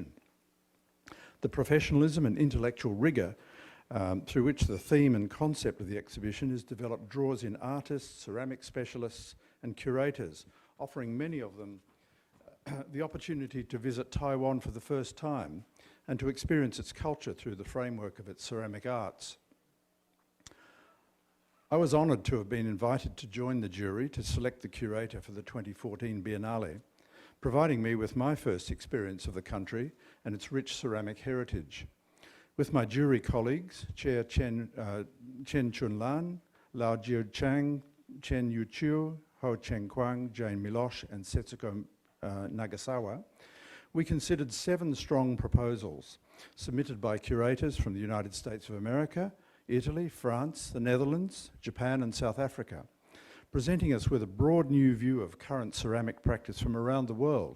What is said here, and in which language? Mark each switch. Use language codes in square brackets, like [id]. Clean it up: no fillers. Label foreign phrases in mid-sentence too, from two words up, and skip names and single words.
[en] The professionalism and intellectual rigour through which the theme and concept of the exhibition is developed draws in artists, ceramic specialists and curators, offering many of them the opportunity to visit Taiwan for the first time and to experience its culture through the framework of its ceramic arts. I was honoured to have been invited to join the jury to select the curator for the 2014 Biennale, providing me with my first experience of the country and its rich ceramic heritage. With my jury colleagues, Chair Chen Chun-lan, Lau Jie-chang, Chen Yu-chiu, Ho Cheng-kwang, Jane Milosh and Setsuko Nagasawa, we considered 7 strong proposals submitted by curators from the United States of America, Italy, France, the Netherlands, Japan and South Africa, presenting us with a broad new view of current ceramic practice from around the world.